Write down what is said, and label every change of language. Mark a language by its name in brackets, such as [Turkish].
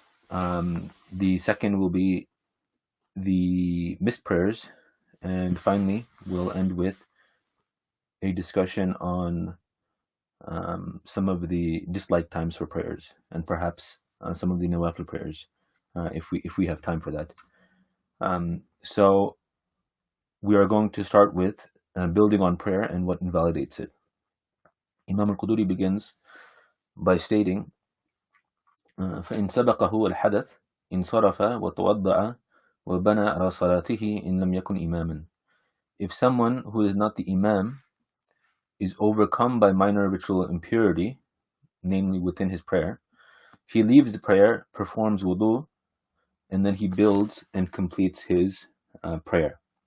[English] The second will be the missed prayers, and finally we'll end with a discussion on some of the disliked times for prayers, and perhaps some of the Nawafil prayers, if we have time for that. So we are going to start with building on prayer and what invalidates it. Imam al-Quduri begins by stating, [Arabic] فَإِنْ سَبَقَهُ الْحَدَث إِنْ صَرَفَ وَتَوَضَّعَ وَبَنَى عَلَى صَلَاتِهِ إِنْ لَمْ يَكُنْ إِمَامًا. [English] If someone who is not the Imam is overcome by minor ritual impurity, namely within his prayer, he leaves the prayer, performs wudu, and then he builds and completes his prayer.